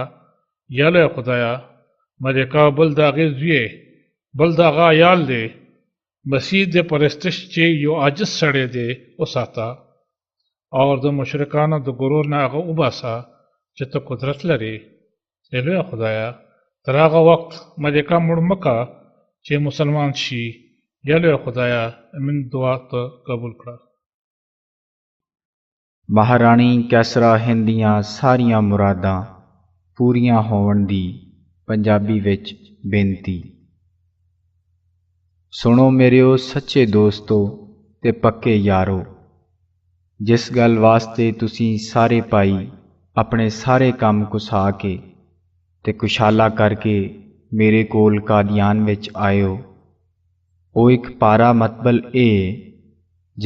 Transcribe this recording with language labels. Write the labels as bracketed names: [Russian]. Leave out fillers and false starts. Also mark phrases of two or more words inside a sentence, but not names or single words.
[Pashto] یا لویه خدایه ملکه بل د هغې زوی بل د هغه عیال دی، مسیح د پرستش چې یو عاجز سړی دی وساته، او د مشرکانو د غرور نه هغه وباسه چې ته قدرت لري. ای لویه خدایه تر هغه وخت ملکه مړ مکه چې مسلمان شي. یا لویه خدایه من دعا ته قبول کړه. [Punjabi] ਮਹਾਰਾਣੀ ਕੈਸਰਾ ਹਿੰਦ ਦੀਆਂ ਸਾਰੀਆਂ ਮੁਰਾਦਾਂ ਪੂਰੀਆਂ ਹੋਣ ਦੀ ਪੰਜਾਬੀ ਵਿੱਚ ਬੇਨਤੀ। ਸੁਣੋ ਮੇਰਿਓ ਸੱਚੇ ਦੋਸਤੋ ਤੇ ਪੱਕੇ ਯਾਰੋ, ਜਿਸ ਗੱਲ ਵਾਸਤੇ ਤੁਸੀਂ ਸਾਰੇ ਭਾਈ ਆਪਣੇ ਸਾਰੇ ਕੰਮ ਕੁਸਾ ਕੇ ਤੇ ਕੁਸ਼ਾਲਾ ਕਰਕੇ ਮੇਰੇ ਕੋਲ ਕਾਦੀਆਨ ਵਿੱਚ ਆਇਓ, ਉਹ ਇੱਕ ਪਾਰਾ ਮਤਬਲ ਇਹ ਜੇ